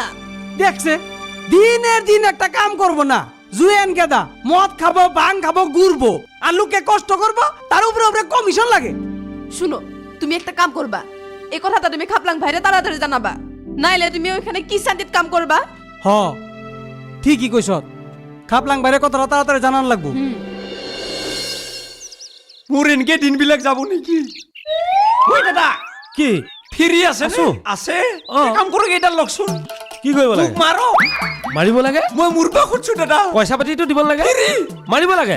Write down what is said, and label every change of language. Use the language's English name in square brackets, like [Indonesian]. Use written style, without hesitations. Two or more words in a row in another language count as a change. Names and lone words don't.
[Bangla] দেখছে দিনের দিন একটা কাম করব না জুয়েন গেদা মদ খাবো ভাং খাবো ঘুরবো আর লোকে কষ্ট করবো তার উপরে কমিশন লাগে শুনো তুমি একটা কাম করবা এই কথাটা তুমি খাপলাং ভাইরে তাড়াতাড়ি জানাবা নাইলে তুমি ওইখানে কি শান্তিত কাম করবা হ ঠিকই কইছ খাপলাং বাইরে কথাটা তাড়াতাড়ি জানান লাগবো [Assamese] মোৰ এনেকে দিনবিলাক যাব নেকি ঐ দাদা কি ফিৰি আছে আছো। আছে অ। কাম কৰক এইডাল লওকচোন কি কৰিব মোক লাগে মাৰক মাৰিব লাগে মই মূৰবা খুজছো দাদা পইচা পাতিটো দিব লাগে ফিৰি মাৰিব লাগে